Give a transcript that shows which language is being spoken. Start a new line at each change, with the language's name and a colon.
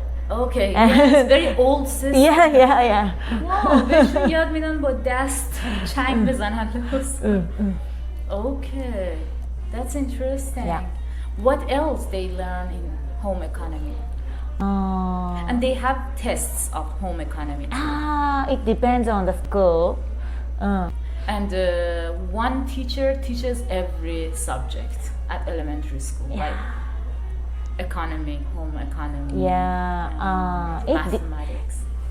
English: Okay, yeah, it's very old system. Yeah.
Persian: Wow, بهشون یاد میدن با دست چنگ بزنن.
English: Okay, that's interesting. Yeah. What else they learn in home economy? And they have tests of home economy. It depends on the school. And one teacher teaches every subject at elementary school, like economy, home economy, mathematics.